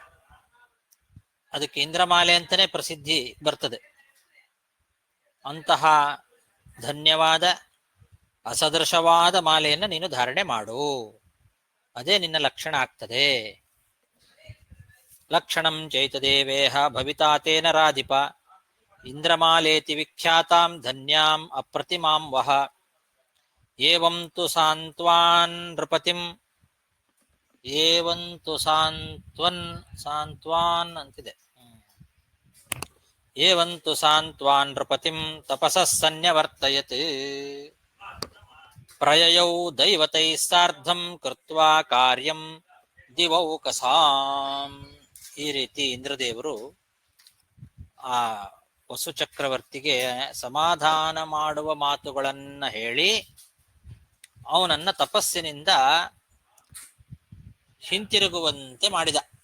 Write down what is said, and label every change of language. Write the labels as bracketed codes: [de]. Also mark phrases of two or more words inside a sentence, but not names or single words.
[kn] ಅದಕ್ಕೆ ಇಂದ್ರಮಾಲೆ ಅಂತಾನೆ ಪ್ರಸಿದ್ಧಿ ಬರ್ತದೆ. ಅಂತಹ ಧನ್ಯವಾದ ಅಸದೃಶವಾದ ಮಾಲೆಯನ್ನು ನೀನು ಧಾರಣೆ ಮಾಡು, ಅದೇ ನಿನ್ನ ಲಕ್ಷಣ ಆಗ್ತದೆ. [sa] ಲಕ್ಷಣಂ ಚೈತದೇವೇಹ ಭವಿತಾ ತೇ ನರಾಧಿಪ ಇಂದ್ರಮಾಲೇತಿ ವಿಖ್ಯಾತಾಂ ಧನ್ಯಾಂ ಅಪ್ರತಿಮಾಂ ವಹ ಏವಂ ತು ಸಾಂತ್ವಾನ್ ನೃಪತಿಂ ಏವಂತು ಸಾಂತ್ವಾನ್ ಅಂತಿದೆ. ಏವಂತು ಸಾಂತ್ವಾನ್ ನೃಪತಿಂ ತಪಸಃ ಸನ್ಯವರ್ತಯತ್ ಪ್ರಯಯೌ ದೈವತೈ ಸಾರ್ಧಂ ಕೃತ್ವಾ ಕಾರ್ಯಂ ದಿವೌಕಸಾಂ. [kn] ಈ ರೀತಿ ಇಂದ್ರದೇವರು ಆ ವಸು ಚಕ್ರವರ್ತಿಗೆ ಸಮಾಧಾನ ಮಾಡುವ ಮಾತುಗಳನ್ನ ಹೇಳಿ ಅವನನ್ನ ತಪಸ್ಸಿನಿಂದ ಹಿಂತಿರುಗುವಂತೆ ಮಾಡಿದ.